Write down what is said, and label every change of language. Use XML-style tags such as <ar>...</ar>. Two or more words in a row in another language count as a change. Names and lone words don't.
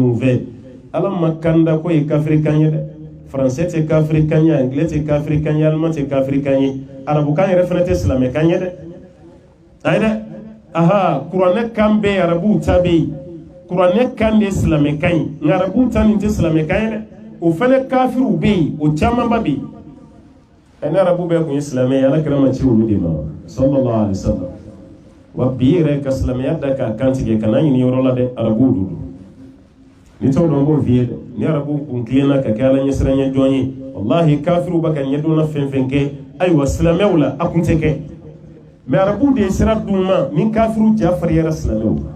<bm>u fɛ ala ma kanda ko ye kafirikan ye dɛ faransɛ tɛ kafirikan ye anglais tɛ kafirikan ye allemand tɛ kafirikan ye arabukan yɛrɛ fana tɛ silamɛkan ye dɛ ayi dɛ aha kuranɛ kan bɛ arabuw ta bɛ yen kuranɛ kan de ye silamɛkan ye nka arabuw ta nin tɛ silamɛkan ye dɛ o fana kafiriw bɛ yen o camanba bɛ yen ɛ ni arabu bɛɛ tun ye silamɛ ye ala kɛra ma ci olu de ma</bm> <ar>صلى الله عليه وسلم</ar> <bm>wa bi yɛrɛ ka silamɛya da k'a kan tigɛ kana ɲini yɔrɔ la dɛ arabuw do ni t'o dɔn b'o f'i ye dɛ ni arabuw kun tilenna ka kɛ ala ɲɛsiranɲɛ jɔn ye wallahi kafiriw bɛ ka ɲɛdɔnna fɛn fɛn kɛ ayiwa silamɛw la a kun tɛ kɛ mais arabuw de ye sira d'u ma ni kafiriw ja fariyara silamɛw</bm>